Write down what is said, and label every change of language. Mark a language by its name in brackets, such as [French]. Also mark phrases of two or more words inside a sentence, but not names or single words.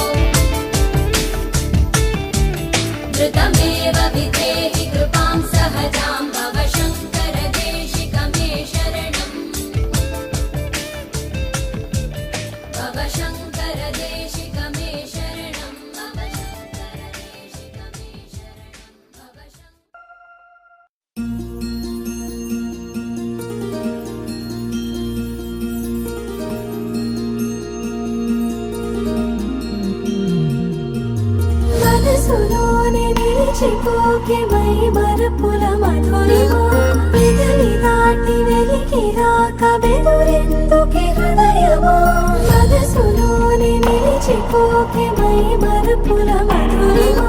[Sanskrit] धृतमेव विधेहि कृपां सहजां भव शङ्कर देशिकमे शरणम् भव शङ्कर देशिकमे शरणं भव शङ्कर देशिकमे शरणं भव [Telugu] మనసులోని నిలిచిపోకే మై మరపుల మధురిమా పెదవి దాటి వెలికి రాక బెదురెందుకే హృదయమా మనసులోని నిలిచిపోకే మై మరపుల మధురిమా